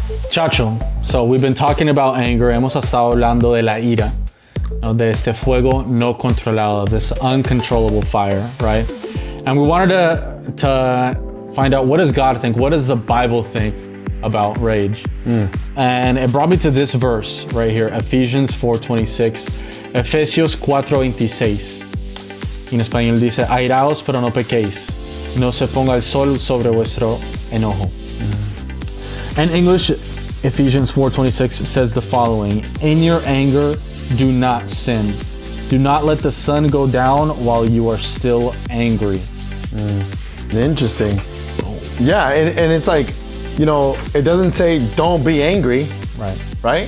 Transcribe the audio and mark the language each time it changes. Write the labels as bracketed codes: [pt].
[en] Chacho, so we've been talking about anger. [es] Hemos estado hablando de la ira, ¿no? De este fuego no controlado, [en] this uncontrollable fire, right? And we wanted to find out, what does God think? What does the Bible think about rage? And it brought me to this verse right here, Ephesians 4:26, Efesios 4:26. [es] En español dice, airaos pero no pequéis, no se ponga el sol sobre vuestro enojo. [en] In English, Ephesians 4:26 says the following: in your anger, do not sin. Do not let the sun go down while you are still angry. Interesting. Yeah, and it's like, you know, it doesn't say don't be angry. Right?